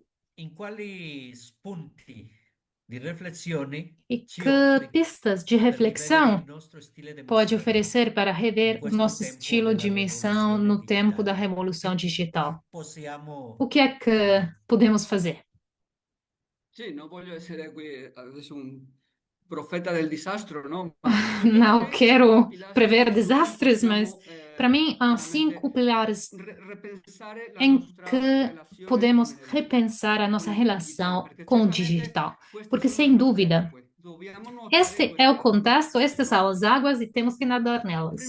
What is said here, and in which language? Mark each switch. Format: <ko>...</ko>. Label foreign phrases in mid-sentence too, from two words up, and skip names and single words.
<pt>E que pistas de reflexão pode oferecer para rever o nosso estilo de missão no tempo da revolução digital? O que é que podemos fazer?</pt> <it>Sì, non voglio essere qui adesso un profeta del disastro, no?</it> <pt>Não quero prever desastres, mas para mim há 5 pilares em que podemos repensar a nossa relação com o digital. Porque, sem dúvida, este é o contexto, estas são as águas e temos que nadar nelas.</pt>